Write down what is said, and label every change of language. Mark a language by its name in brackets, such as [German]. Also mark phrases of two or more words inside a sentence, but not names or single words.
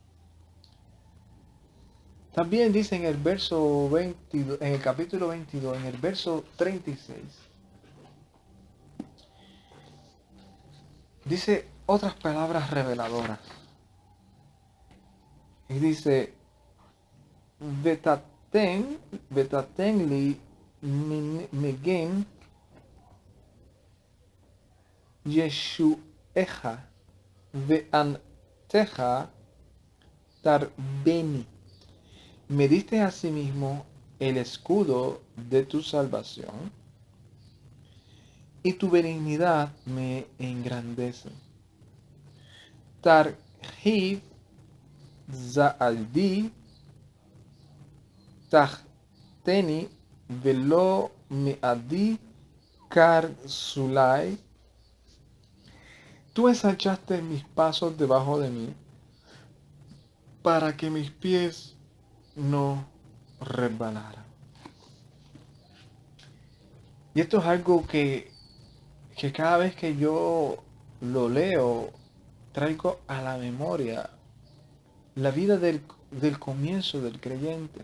[Spanish] También dice en el verso 22, en el capítulo 22, en el verso 36, dice otras palabras reveladoras. Y dice, [Hebrew] ותתן לי מגן ישעך וענתך תרבני. [Spanish] Me diste asimismo el escudo de tu salvación, y tu benignidad me engrandece. [Hebrew] תרחיב צעדי תחתני ולא מעדו קרסלי. [Spanish] Tú ensanchaste mis pasos debajo de mí, para que mis pies no resbalaran. Y esto es algo que cada vez que yo lo leo, traigo a la memoria la vida del comienzo del creyente.